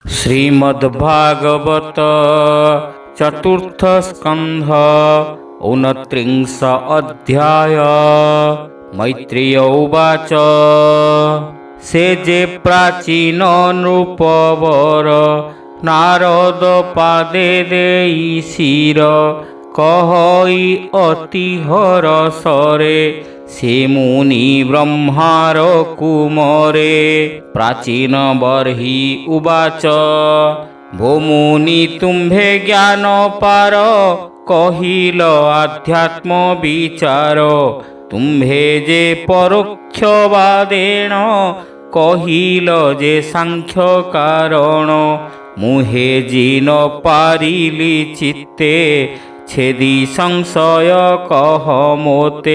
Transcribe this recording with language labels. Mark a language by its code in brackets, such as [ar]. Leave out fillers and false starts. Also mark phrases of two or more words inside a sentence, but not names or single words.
[sa] श्रीमद्भागवत चतुर्थ स्कंध 29 अध्याय। मैत्रेय उवाच। [or] ସେ ଯେ ପ୍ରାଚୀନ ନୃପବର ନାରଦ ପାଦେ ଦେଇ ଶିର କହଇ ଅତି ହରଷରେ ସେ ମୁନି ବ୍ରହ୍ମାର କୁମରେ। [sa] प्राचीन बर्हि उवाच। [or] ଭୋ ମୁନି ତୁମ୍ଭେ ଜ୍ଞାନ ପାର କହିଲ ଆଧ୍ୟାତ୍ମ ବିଚାର। ତୁମ୍ଭେ ଯେ ପରୋକ୍ଷବାଦେନ କହିଲ ଯେ ସାଂଖ୍ୟ କାରଣ। ମୁହେ ଜିନ ପାରିଲି ଚିତ୍ତେ ଛେଦି ସଂଶୟ କହ ମୋତେ।